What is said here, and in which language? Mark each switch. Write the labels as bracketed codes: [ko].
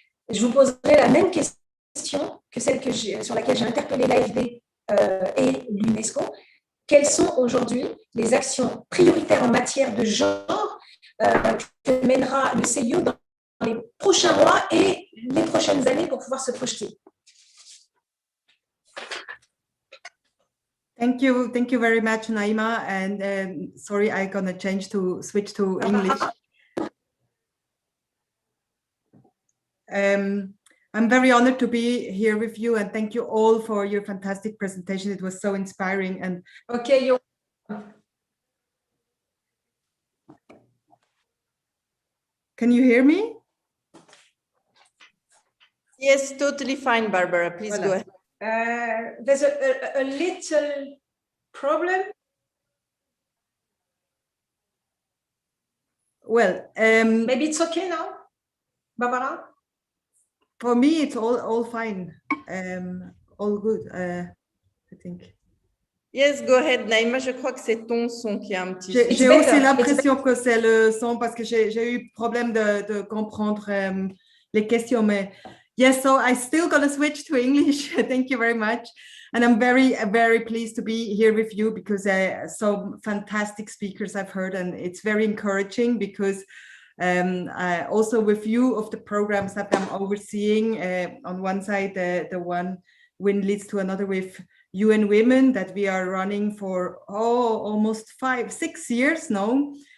[fr] Je vous poserai la même question que celle sur laquelle j'ai interpellé l'AFD et l'UNESCO. Quelles sont aujourd'hui les actions prioritaires en matière de genre que mènera le CIO dans les prochains mois et les prochaines années pour pouvoir se projeter? [en] Thank you very much, Naima. And sorry, I'm gonna switch to English. I'm very honored to be here with you, and thank you all for your fantastic presentation. It was so inspiring. And okay, can you hear me? Yes, totally fine, Barbara. Please go ahead. There's a little problem. Well, maybe it's okay now, Barbara. For me, it's all fine, all good, I think. Yes, go ahead, Naima. [fr] Je crois que c'est ton son qui a un petit. J'ai aussi l'impression que c'est le son parce que j'ai eu problème de comprendre les questions, mais. [en] Yes, so I still gonna switch to English. Thank you very much. And I'm very, very pleased to be here with you because some fantastic speakers I've heard, and it's very encouraging because also with you of the programs that I'm overseeing, on one side, the one win leads to another with UN Women that we are running for almost 5-6 years now.